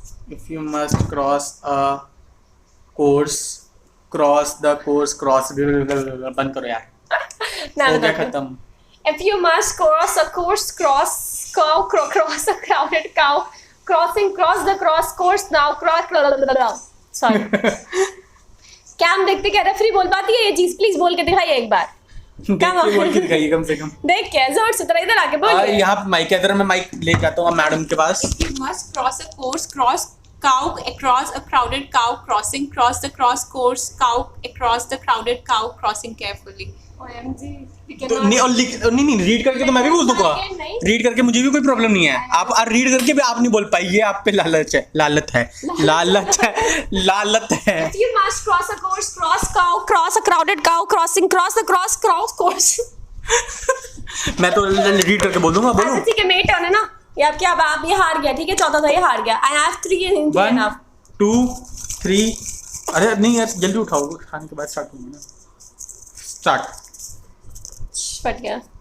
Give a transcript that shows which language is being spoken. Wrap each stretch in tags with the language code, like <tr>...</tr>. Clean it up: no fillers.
<en>If you must cross a course, cross the course, cross.</en> <hi>बंद करो यार. हो गया खत्म.</hi> <en>If you must cross a course, cross a crowded cow. Cross the cross course now. Sorry.</en> <hi>क्या हम देखते क्या रेफरी बोल पाती है ये चीज? प्लीज बोल के दिखाइए एक बार. देख के बोल के दिखाइए कम से कम. देख के जोर से तरह इधर आके बोल. यहाँ माइक है, इधर मैं माइक ले जाता हूँ मैडम के पास.</hi> <en>You must cross a course, cross cow across a crowded cow crossing, cross the cross course cow across the crowded cow crossing carefully. OMG, we</en> <hi>तो</hi> <en>cannot-</en> <hi>नहीं और नहीं रीड करके तो मैं भी बोल दूंगा, नहीं। रीड करके मुझे भी कोई प्रॉब्लम नहीं है, आप रीड करके भी आप नहीं बोल पाई, ये आप पे लालच है, लालत है, लालत है।</hi> <en>You must cross a course, cross cow, cross a crowded cow, crossing, cross the cross course.</en> <hi>मैं तो रीड करके बोल दूंगा, बोलूं? अच्छा ठीक है, मेरी टर्न है ना, ये अब क्या, अब आप ये हार गया, ठीक है, चौथा था ये हार गया।</hi> <en>I have 3 in Hindi 1 enough.</en> <hi>2 3 अरे नहीं यार जल्दी उठाओ, खाने के बाद स्टार्ट होंगे ना, स्टार्ट। फट गया।</hi>